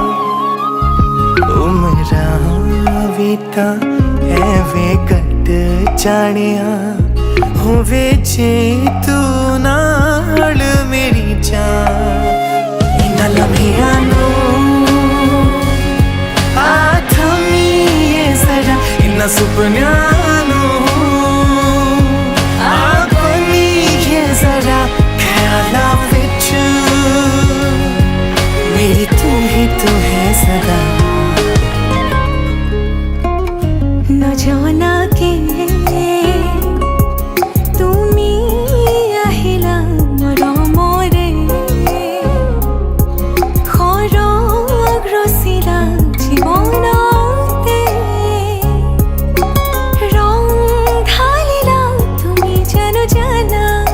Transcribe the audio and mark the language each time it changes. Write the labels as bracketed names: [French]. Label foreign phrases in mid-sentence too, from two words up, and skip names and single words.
[Punjabi] ਉਮਰਾਂ ਭੀ ਤਾਂ ਐਵੇਂ ਕੱਟ ਜਾਣੀਆਂ ਹੋਵੇ ਜੇ ਤੂੰ ਨਾਲ ਮੇਰੀ ਜਾਨ ਇੰਨਾ ਲਮ੍ਹਿਆਂ ਨੂੰ ਜ਼ਰਾ ਇੰਨਾ ਸੁਪਨਿਆਂ ਨੂੰ ਬਣੀਏ ਜ਼ਰਾ ਖ਼ਿਆਲਾਂ ਵਿਚ ਮੇਰੀ ਤੂੰ ਹੈ ਸਦਾ ਨ ਜਾਣਾ ਕੇ [Assamese] তুমি আহিলা মৰমৰে সৰগ ৰচিলা জীৱনতে ৰং ঢালিলা তুমি জানো জানা